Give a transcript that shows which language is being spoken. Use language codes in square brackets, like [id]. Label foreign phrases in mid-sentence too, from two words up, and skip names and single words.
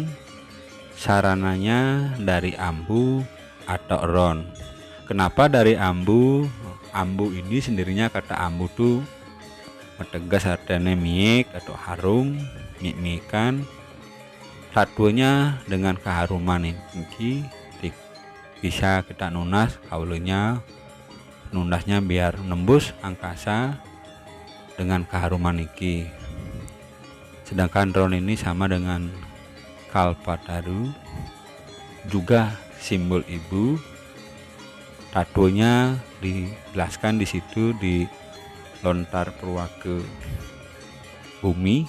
[id] Sarananya dari ambu atau ron. Kenapa dari ambu? Ambu ini sendirinya, kata ambu tuh tegas artinya miik atau harum, mikan. Satunya dengan keharuman ini bisa kita nunas kaulunya, nunasnya biar nembus angkasa dengan keharuman iki. Sedangkan ron ini sama dengan Kalpataru, juga simbol ibu. Tatunya dijelaskan di situ di lontar purwaka bumi.